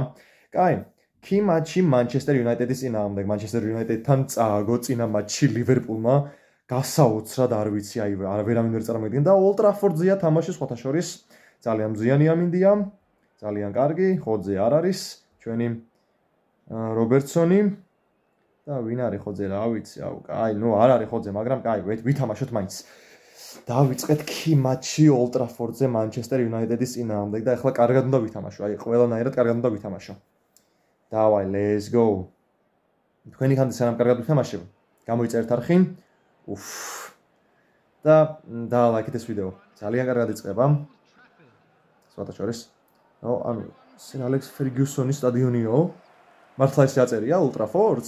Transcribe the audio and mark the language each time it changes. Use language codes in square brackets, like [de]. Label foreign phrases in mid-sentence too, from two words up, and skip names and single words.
[ka] კაი, კი მატჩი Manchester United-ის წინააღმდეგ, Manchester United-თან წააგო წინა მატჩი ლივერპულმა, გასაოცრად არ ვიცი, აი ვერავინ ვერ წარმოიდგენ და Old Trafford-ზეა თამაში სხვათა შორის, ძალიან მზიანი ამინდია, ძალიან კარგი, ხოძე არ არის, ჩვენი რობერტსონი და ვინ არის ხოძე რა ვიცი, კაი, ნუ არ არის ხოძე, მაგრამ კაი, ვითამაშოთ მაინც. დავიწყეთ კი მატჩი Old Trafford-ზე Manchester United-ის წინააღმდეგ და ახლა კარგად უნდა ვითამაშო, აი ყველანაირად კარგად უნდა ვითამაშო. დავაი, [en] let's go. [ka] თქვენი ხანდი სანამ კარგად ვითამაშებ, გამოიწერეთ არხი. და დალაიქეთ ეს ვიდეო. ძალიან კარგად იწყება. სხვათა შორის. ანუ სერ ალექს ფერგიუსონის სტადიონიო. მართლა ის აწერია Old Trafford-ს.